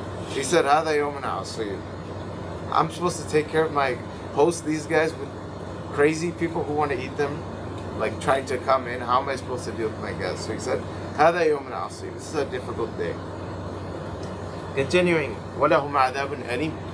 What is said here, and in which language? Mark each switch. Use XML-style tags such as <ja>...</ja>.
<en>He said,</en> <ar>هذا يوم عصيب.</ar> <en>I'm supposed to take care of my host, these guys with crazy people who want to eat them, like trying to come in. How am I supposed to deal with my guests? So he said,</en> <ar>هذا يوم عصيب.</ar> <en>This is a difficult day. Continuing,</en> <ar>وَلَهُمْ عَذَابٌ أَلِيمٌ.</ar>